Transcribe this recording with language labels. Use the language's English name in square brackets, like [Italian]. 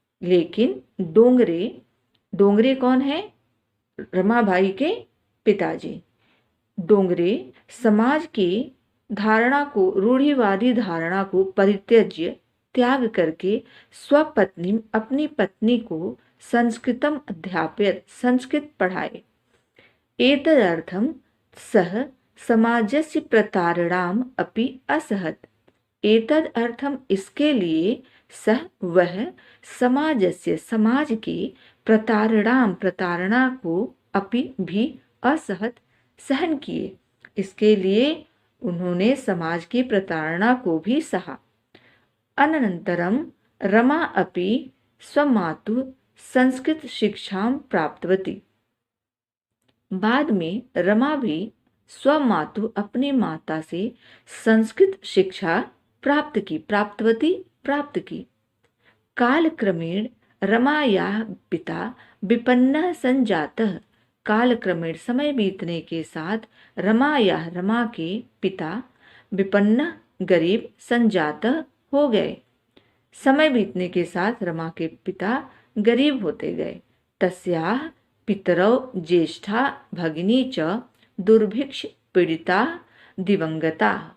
[Hindi] लेकिन डोंगरे कौन है? रमाबाई के पिताजी। डोंगरे समाज की धारणा को, रूढ़िवादी धारणा को [Sanskrit] परित्यज्य [Hindi] त्याग करके स्वपत्नी अपनी पत्नी को [Sanskrit] संस्कृतम अध्यापयत् [Hindi] संस्कृत पढ़ाए। [Sanskrit] एतदर्थं सः समाजस्य प्रतारणाम् अपि असहत्। एतद अर्थम [Hindi] इसके लिए वह समाज की प्रतारणा को अपि भी [Sanskrit] असहत [Hindi] सहन किए। इसके लिए उन्होंने समाज की प्रताड़ना को भी सहा। [Sanskrit] अनंतरम रमा अपि स्वमातु संस्कृत शिक्षां प्राप्तवती। [Hindi] बाद में रमा भी स्वमातु अपनी माता से संस्कृत शिक्षा प्राप्त की। [Sanskrit] कालक्रमेण रमायाः पिता विपन्नः संजातः। कालक्रमेण [Hindi] समय बीतने के साथ रमा के पिता विपन्न गरीब [Sanskrit] संजातः [Hindi] हो गए। समय बीतने के साथ रमा के पिता गरीब होते गए। [Sanskrit] तस्याः पितरौ ज्येष्ठा भगिनी च दुर्भिक्ष पीड़िता दिवंगता।